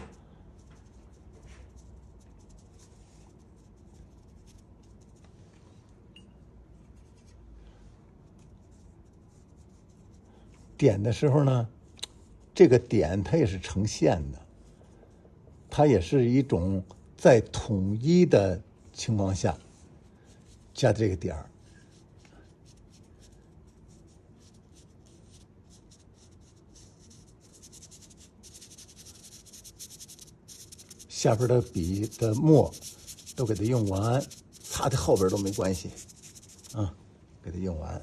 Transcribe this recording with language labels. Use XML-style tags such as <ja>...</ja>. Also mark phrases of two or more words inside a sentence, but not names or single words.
<zh>點的時候呢，這個點它也是呈現的，它也是一種在統一的情況下加這個點兒。下邊的筆的墨都給它用完，擦在後邊都沒關係啊，給它用完。</zh>